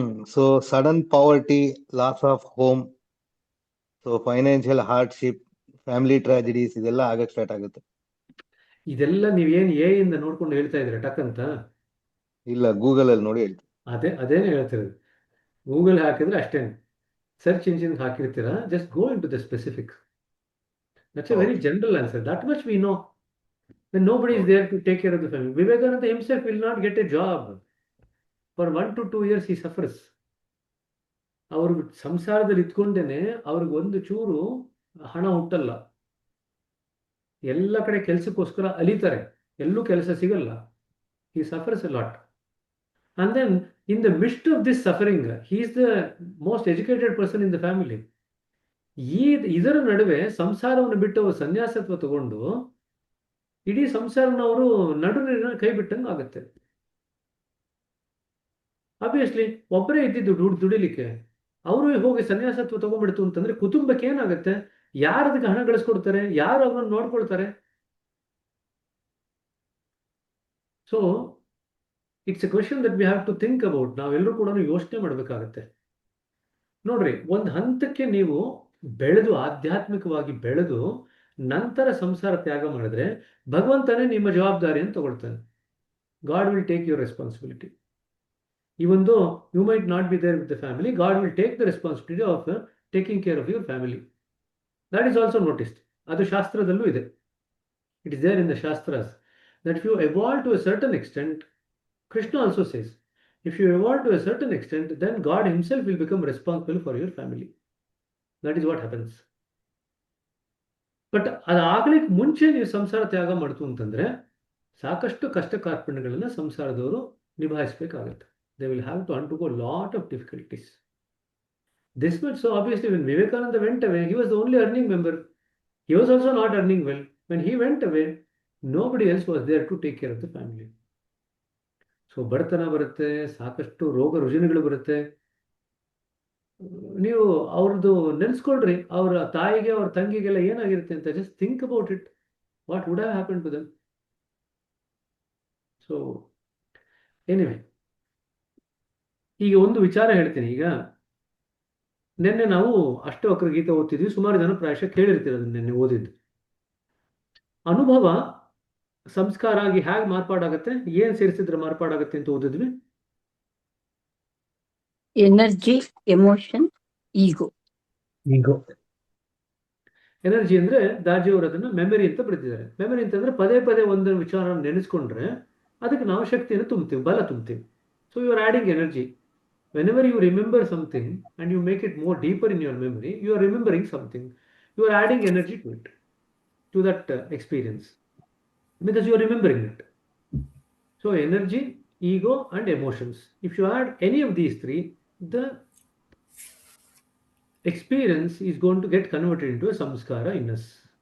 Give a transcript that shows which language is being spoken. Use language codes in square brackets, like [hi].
[en] So sudden poverty, loss of home, so financial hardship, family tragedies, [kn] ಇದೆಲ್ಲ ಆಗಕ್ಕೆ start ಆಗುತ್ತೆ. ಇದೆಲ್ಲ ನೀವೇನು ಎ ಇಂದ ನೋಡ್ಕೊಂಡು ಹೇಳ್ತಾ ಇದ್ರೆ ಟಕ್ ಅಂತ? ಇಲ್ಲ, ಗೂಗಲ್ ಅಲ್ಲಿ ನೋಡಿ ಹೇಳ್ತೀನಿ. ಅದೇನೇ ಹೇಳ್ತಿರೋದು. ಗೂಗಲ್ ಹಾಕಿದ್ರೆ ಅಷ್ಟೇನೆ, search engine ಹಾಕಿರ್ತೀರಾ, [en] Just go in to the specifics. That's a very general answer. That much we know. when nobody is there to take care of the family. Vivekananda himself will not get a job. For 1 to 2 years he suffers. [kn] ಅವರು ಸಂಸಾರದಲ್ಲಿ ಇದ್ಕೊಂಡೇನೆ ಅವ್ರಿಗೆ ಒಂದು ಚೂರು ಹಣ ಹುಟ್ಟಲ್ಲ. ಎಲ್ಲ ಕಡೆ ಕೆಲಸಕ್ಕೋಸ್ಕರ ಅಲಿತಾರೆ, ಎಲ್ಲೂ ಕೆಲಸ ಸಿಗಲ್ಲ. [en] He suffers a lot. And then in the midst of this suffering, he is the most educated person in the family. [kn] ಇದರ ನಡುವೆ ಸಂಸಾರವನ್ನು ಬಿಟ್ಟು ಅವರು ಸನ್ಯಾಸತ್ವ ತಗೊಂಡು ಇಡೀ ಸಂಸಾರನ ಅವರು ನಡುವಿನ ಕೈ ಬಿಟ್ಟಂಗೆ ಆಗುತ್ತೆ. ಆಬ್ವಿಯಸ್ಲಿ ಒಬ್ಬರೇ ಇದ್ದಿದ್ದು ದುಡಿಲಿಕ್ಕೆ, ಅವರು ಹೋಗಿ ಸನ್ಯಾಸತ್ವ ತಗೊಂಡ್ಬಿಡ್ತು ಅಂತಂದ್ರೆ ಕುಟುಂಬಕ್ಕೆ ಏನಾಗುತ್ತೆ? ಯಾರು ಅದಕ್ಕೆ ಹಣ ಗಳಿಸ್ಕೊಡ್ತಾರೆ? ಯಾರು ಅವ್ರನ್ನ ನೋಡ್ಕೊಳ್ತಾರೆ? [en] So it's a question that we have to think about. [kn] ನಾವೆಲ್ಲರೂ ಕೂಡ ಯೋಚನೆ ಮಾಡಬೇಕಾಗತ್ತೆ. ನೋಡ್ರಿ, ಒಂದು ಹಂತಕ್ಕೆ ನೀವು ಬೆಳೆದು ಆಧ್ಯಾತ್ಮಿಕವಾಗಿ ಬೆಳೆದು ನಂತರ ಸಂಸಾರ ತ್ಯಾಗ ಮಾಡಿದ್ರೆ ಭಗವಂತನೇ ನಿಮ್ಮ ಜವಾಬ್ದಾರಿಯನ್ನು ತಗೊಳ್ತಾನೆ. [en] God will take your responsibility. Even though you might not be there with the family, God will take the responsibility of taking care of your family. That is also noticed. [kn] Adu Shastradallu ide. [en] It is there in the Shastras that if you evolve to a certain extent, Krishna also says, if you evolve to a certain extent, then God himself will become responsible for your family. That is what happens. [kn] But ಅದಾಗಲಿಕ್ಕೆ ಮುಂಚೆ ನೀವು ಸಂಸಾರ ತ್ಯಾಗ ಮಾಡ್ತು ಅಂತಂದ್ರೆ ಸಾಕಷ್ಟು ಕಷ್ಟ ಕಾರ್ಪಣ್ಯಗಳನ್ನ ಸಂಸಾರದವರು ನಿಭಾಯಿಸಬೇಕಾಗತ್ತೆ. [en] They will have to undergo a lot of difficulties. This much so obviously when Vivekananda went away, he was the only earning member. He was also not earning well. When he went away, nobody else was there to take care of the family. [kn] So ಬಡತನ ಬರುತ್ತೆ, ಸಾಕಷ್ಟು ರೋಗ ರುಜಿನಗಳು ಬರುತ್ತೆ. ನೀವು ಅವ್ರದ್ದು ನೆನೆಸ್ಕೊಳ್ರಿ, ಅವರ ತಾಯಿಗೆ ಅವ್ರ ತಂಗಿಗೆಲ್ಲ ಏನಾಗಿರುತ್ತೆ ಅಂತ. [en] Just think about it. What would have happen to them? [kn] So anyway, ಈಗ ಒಂದು ವಿಚಾರ ಹೇಳ್ತೀನಿ. ಈಗ ನಿನ್ನೆ ನಾವು ಅಷ್ಟವಕ್ರ ಗೀತೆ ಓದ್ತಿದ್ವಿ. ಸುಮಾರು ಜನ ಪ್ರಾಯಶಃ ಕೇಳಿರ್ತೀರ ಅದನ್ನ, ನಿನ್ನೆ ಓದಿದ್ದು. ಅನುಭವ ಸಂಸ್ಕಾರ ಆಗಿ ಹೇಗೆ ಮಾರ್ಪಾಡಾಗತ್ತೆ, ಏನ್ ಸೇರಿಸಿದ್ರೆ ಮಾರ್ಪಾಡಾಗತ್ತೆ ಅಂತ ಓದಿದ್ವಿ. [en] Energy, emotion, ego. [kn] ಎನರ್ಜಿ ಅಂದ್ರೆ ದಾಜಿಯವರು ಅದನ್ನ ಮೆಮರಿ ಅಂತ ಬರೆದಿದ್ದಾರೆ. ಮೆಮರಿ ಅಂತಂದ್ರೆ ಪದೇ ಪದೇ ಒಂದು ವಿಚಾರ ನೆನೆಸ್ಕೊಂಡ್ರೆ ಅದಕ್ಕೆ ನಾವು ಶಕ್ತಿಯನ್ನು ತುಂಬ್ತೀವಿ, ಬಲ ತುಂಬ್ತೀವಿ. [en] So you are adding energy. Whenever you remember something and you make it more deeper in your memory, you are remembering something. You are adding energy to it, to that experience, because you are remembering it. So energy, ego and emotions. If you add any of these three, the experience is going to get converted into a samskara in us.